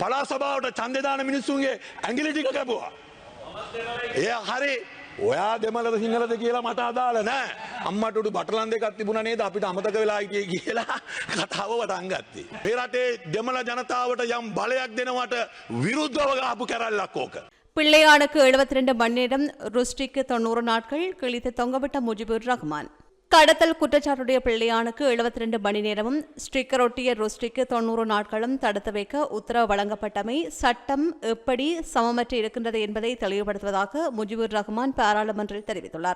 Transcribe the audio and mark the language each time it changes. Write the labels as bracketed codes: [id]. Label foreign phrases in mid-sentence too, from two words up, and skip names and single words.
[si] පළාත් සභාවට ඡන්දේ දාන මිනිස්සුන්ගේ ඇඟිලි ටික කැපුවා. එය හරි. ඔයා දෙමළද සිංහලද කියලා මට අදාළ නෑ. අම්මට උඩු බටලන් දෙකක් තිබුණා නේද අපිට අමතක වෙලා හිටියේ කියලා කතාව වටන් ගත්තේ. මේ රටේ දෙමළ ජනතාවට යම් බලයක් දෙනවට විරුද්ධව ගහපු කැරල්ලක් ඕක. [ta] பிள்ளையானுக்கு 72 மணி நேரம், ருஷ்டிக்கு 90 நாட்கள், கிழித்து தொங்கவிட்ட முஜிபுர் ரஹ்மான். கடத்தல் குற்றச்சாட்டுடைய பிள்ளையானுக்கு 72 மணி நேரமும், ஸ்டிக்கர் ஒட்டிய ருஷ்டிக்கு 90 நாட்களும் தடுத்து வைக்க உத்தரவு வழங்கப்பட்டமை சட்டம் எப்படி சமமற்று இருக்கின்றது என்பதை தெளிவுபடுத்துவதாக முஜிபுர் ரஹ்மான் பாராளுமன்றில் தெரிவித்துள்ளார்.